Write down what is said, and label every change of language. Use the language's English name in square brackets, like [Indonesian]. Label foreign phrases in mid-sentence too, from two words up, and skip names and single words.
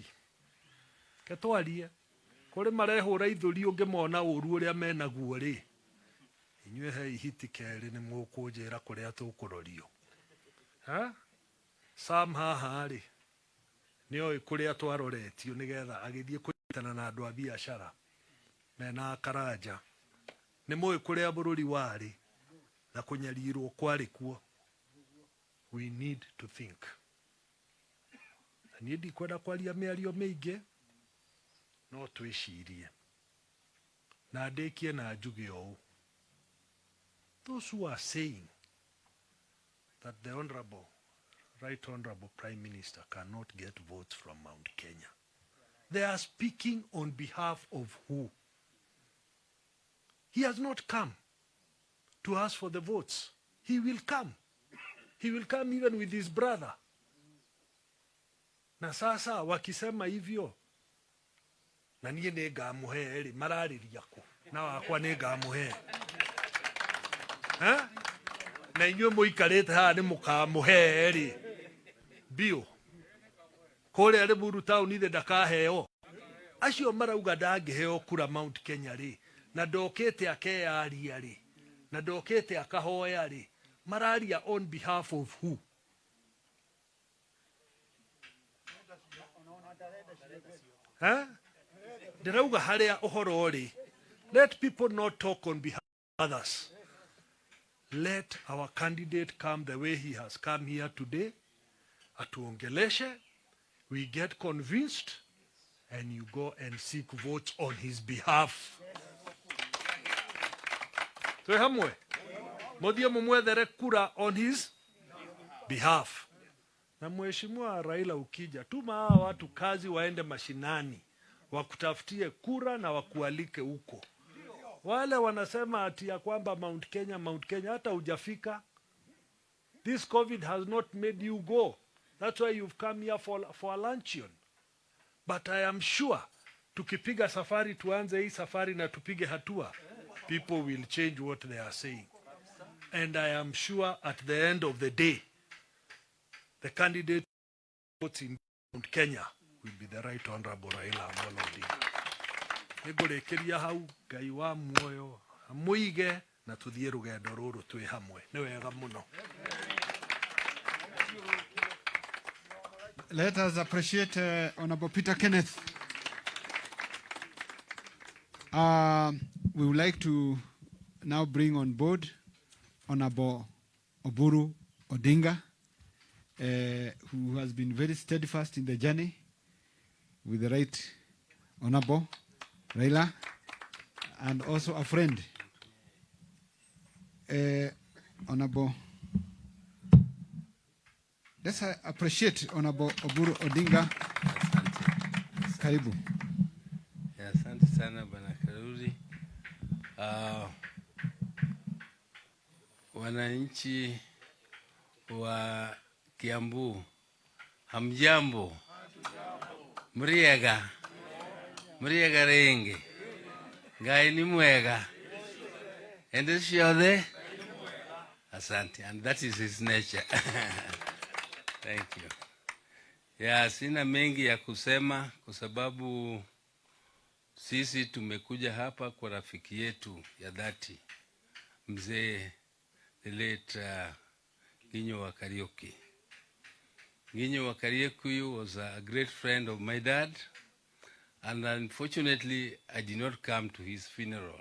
[Kikuyu] Ketwarie kũrĩ marehũra ithũri ũngĩmona ũru ũrĩa menaguo rĩ, inyuĩ he ihiti kerĩ nĩ mũkũnjĩra kũrĩa tũkũrorio. Sam haha rĩ, nĩoĩ kũrĩa twaroretio nĩgetha agĩthiĩ kũnyitana na andũ a biacara mena karanja. Nĩ mũĩ kũrĩa bũrũri warĩ na kũnyarirwo kwarĩ kuo. [English] We need to think. [Kikuyu] Na niĩ ndikwenda kwaria mĩario mĩingĩ, no twĩcirie. Na ndĩkie na njuge ũũ. [English] Those who are saying that the Right Honorable Prime Minister cannot get votes from Mount Kenya, they are speaking on behalf of who? He has not come to ask for the votes. He will come. He will come even with his brother. [Swahili] Na sasa wakisema hivyo, [Kikuyu] na niĩ nĩngamũhe rĩ, mararĩria kũ? Na wakwa nĩngamũhe. Na inyuĩ mũikarĩte haha nĩ mũkamũhe rĩ, bio. Kũrĩa Limuru town ithe ndakaheo. Acio marauga ndangĩheo kura Mount Kenya rĩ, na ndokĩte akeyaria rĩ, na ndokĩte akahoya rĩ, mararia [English] on behalf of who? [Kikuyu] Ndĩrauga harĩa ũhoro rĩ, [English] let people not talk on behalf of others. Let our candidate come the way he has come here today. Atuongeleshe, we get convinced, and you go and seek votes on his behalf. [Kikuyu] So hamwe, muthie mumwethere kura [English] on his behalf. [Swahili] Na Mheshimiwa Raila ukija, tuma hawa watu kazi waende mashinani, wakutafutie kura na wakualike huko. Wale wanasema ati ya kwamba Mount Kenya, hata hujafika. [English] This COVID has not made you go. That's why you've come here for a luncheon. But I am sure, [Swahili] tukipiga safari, tuanze hii safari na tupige hatua, [English] people will change what they are saying. And I am sure at the end of the day, the candidate votes in Mount Kenya will be the Right Honorable Raila Amolo Odinga. [Kikuyu] Nĩngũrĩkĩria hau, Ngai wa muoyo amũige na tuthiĩ rũgendo rũrũ twĩ hamwe. Nĩ wega mũno. [English] Let us appreciate Honorable Peter Kenneth. We would like to now bring on board Honorable Oburu Odinga, who has been very steadfast in the journey with the Right Honorable Raila, and also a friend, Honorable. Let's appreciate Honorable Oburu Odinga. [Swahili] Karibu. Asante sana Bwana Karuri. Wananchi wa Kiambu, hamjambo? [Kikuyu] Muriega renge. Ngai ni mwega. Ende ciothe. [Swahili] Asante. [English] And that is his nature. Thank you. [Swahili] Ya, sina mengi ya kusema kwa sababu sisi tumekuja hapa kwa rafiki yetu ya dhati, mzee [English] the late [Swahili] Nginyo wa Kariuki. [English] Nginyo wa Kariuki was a great friend of my dad, and unfortunately, I did not come to his funeral.